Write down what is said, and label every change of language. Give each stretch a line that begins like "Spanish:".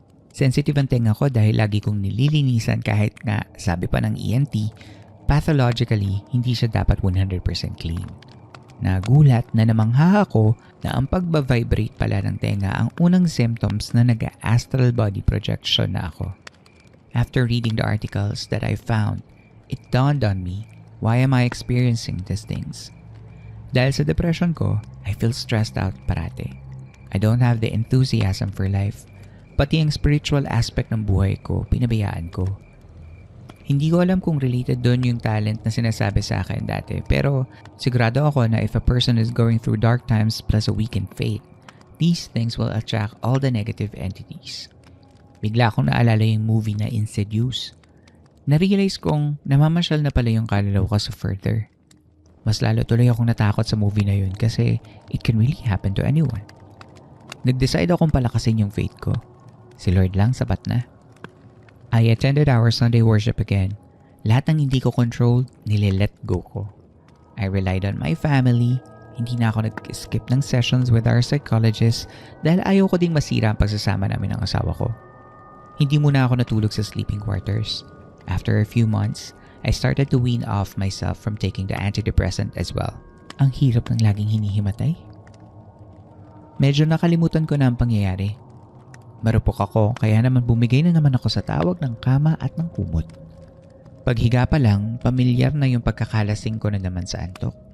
Filipino: Sensitive ang tenga ko dahil lagi kong nililinisan kahit nga sabi pa ng ENT, pathologically, hindi siya dapat 100% clean. Nagulat na namangha ako na ang pagbavibrate pala ng tenga ang unang symptoms na nag-astral body projection na ako.
English: After reading the articles that I found, it dawned on me, why am I experiencing these things? Dahil sa depression ko, I feel stressed out parate. I don't have the enthusiasm for life,
Filipino: pati ang spiritual aspect ng buhay ko, pinabayaan ko. Hindi ko alam kung related doon yung talent na sinasabi sa akin dati, pero sigurado ako na
English: if a person is going through dark times plus a weakened faith, these things will attract all the negative entities.
Filipino: Bigla akong naalala yung movie na Insidious. Na-realize kong namamasyal na pala yung kaluluwa ko sa further. Mas lalo tuloy akong natakot sa movie na yun kasi
English: it can really happen to anyone.
Filipino: Nag-decide akong palakasin yung faith ko. Si Lord lang sapat na.
English: I attended our Sunday worship again.
Filipino: Lahat ng hindi ko control, nililet go ko.
English: I relied on my family.
Filipino: Hindi na ako nag-skip ng sessions with our psychologist dahil ayaw ko ding masira ang pagsasama namin ng asawa ko. Hindi muna ako natulog sa sleeping quarters.
English: After a few months, I started to wean off myself from taking the antidepressant as well.
Filipino: Ang hirap ng laging hinihimatay. Medyo nakalimutan ko na ang pangyayari. Marupok ako kaya naman bumigay na naman ako sa tawag ng kama at ng kumot. Paghiga pa lang, pamilyar na yung pagkakalasing ko na naman sa antok.